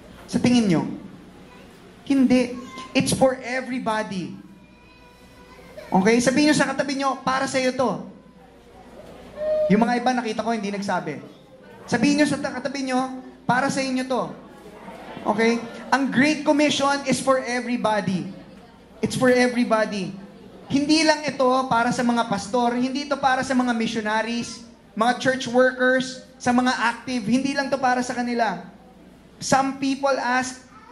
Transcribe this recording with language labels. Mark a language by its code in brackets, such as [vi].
[tl] Sa tingin nyo? Hindi. [en] It's for everybody. Okay? [tl] Sabihin nyo sa katabi nyo, para sa iyo to. Yung mga iba, nakita ko, hindi nagsabi. Sabihin nyo sa katabi nyo, para sa inyo to. [en] Okay? Ang Great Commission is for everybody. It's for everybody. [tl] Hindi lang ito para sa mga pastor, hindi ito para sa mga missionaries, mga church workers, sa mga active, hindi lang ito para sa kanila. [en] Some people ask,